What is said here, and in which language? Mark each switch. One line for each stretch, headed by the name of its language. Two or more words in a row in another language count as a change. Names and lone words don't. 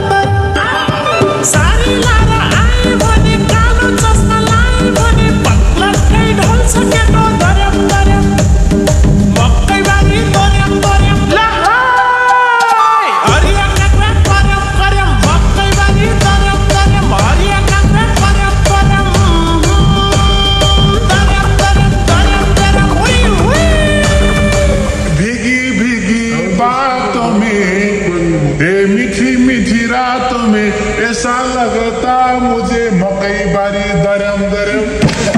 Nepali: दर्याम सारी लाएर आए भने कालो चस्मा लाए भने पक्लक्कै ढल्छ केटो दर्याम दर्याम मकै बारी दर्याम दर्याम ल हरिया काका कर्याम कर्याम मकै बारी दर्याम दर्याम हरिया काका कर्याम कर्याम दर्याम दर्याम दर्याम दर्याम हुई हुई
Hindi: भीगी भीगी बातों में मीठी मीठी रातों में ऐसा लगता मुझे
Nepali: मकई बारी दरम दरम